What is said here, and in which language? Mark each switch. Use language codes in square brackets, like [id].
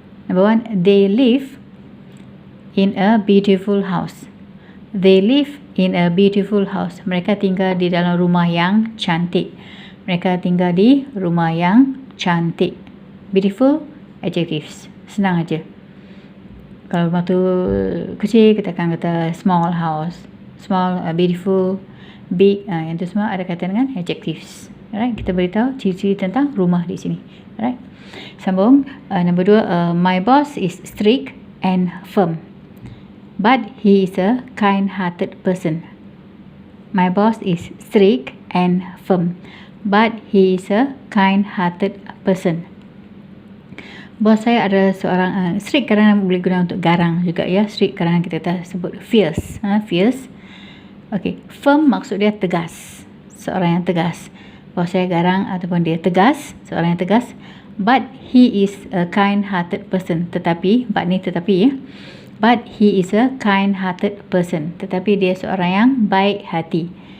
[en] Number one, they live in a beautiful house. They live in a beautiful house. [ms] Mereka tinggal di dalam rumah yang cantik. Mereka tinggal di rumah yang cantik. Beautiful, adjectives. Senang aja. Kalau rumah tu kecil, kita akan kata small house. Small, beautiful, big. Yang tu semua ada kaitan dengan adjectives. Alright, kita beritahu ciri-ciri tentang rumah di sini. Alright. Sambung. Nombor 2, [en] my boss is strict and firm, but he is a kind-hearted person. My boss is strict and firm, but he is a kind-hearted person. [ms] Bos saya adalah seorang strict, kadang boleh guna untuk garang juga ya. Strict kadang kita sebut fierce. Fierce. Okay. Firm maksud dia tegas. Seorang yang tegas. Bos saya garang ataupun dia tegas. Seorang yang tegas. [en] But he is a kind-hearted person. [ms] Tetapi, but ni tetapi ya. [en] But he is a kind-hearted person. [ms] Tetapi dia seorang yang baik hati.